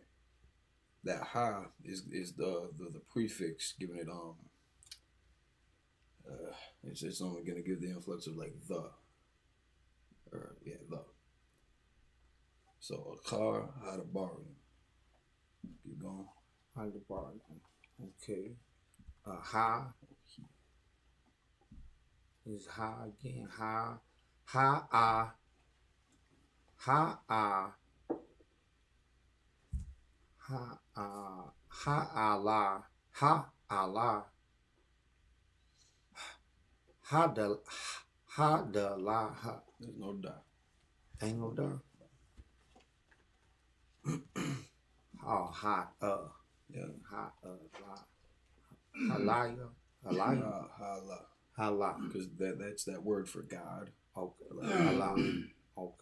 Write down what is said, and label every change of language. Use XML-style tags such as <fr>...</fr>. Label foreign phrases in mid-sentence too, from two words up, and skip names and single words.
<en>That ha is the prefix giving it it's only gonna give the influx of like the. Or yeah, the. So a car hadabar. Keep going. Hadabar. Okay. Ha is ha again. Ha ha ha ha Allah ha. There's no da. Ain't no da. Oh, Yeah. Halaya. Hala. Because that's that word for God. Okay. Hala. Okay.</en>